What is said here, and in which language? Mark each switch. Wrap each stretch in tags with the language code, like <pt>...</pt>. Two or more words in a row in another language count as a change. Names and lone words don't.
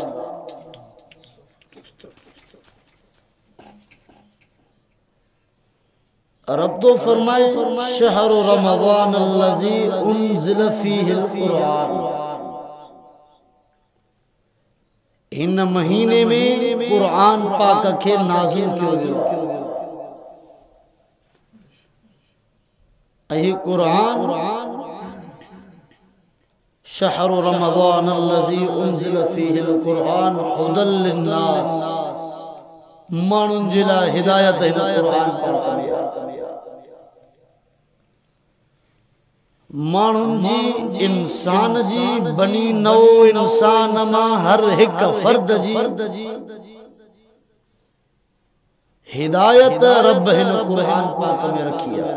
<sd>रब तो फरमाए</sd> <ar>شهر رمضان الذي أنزل فيه القرآن,</ar> <sd>इन महीने में कुरान पाक के नाज़िल कियो वियो। ऐं कुरान</sd> <ar>شهر رمضان الذي أنزل فيه القرآن هدى للناس,</ar> <sd>माण्हुनि जे लाइ हिदायत हिन कुरान पाक में। माण्हुनि जी, इंसान जी, बनी नओ इंसान मां हर हिक फर्द जी हिदायत रब हिन कुरान पाक में रखी आहे।</sd>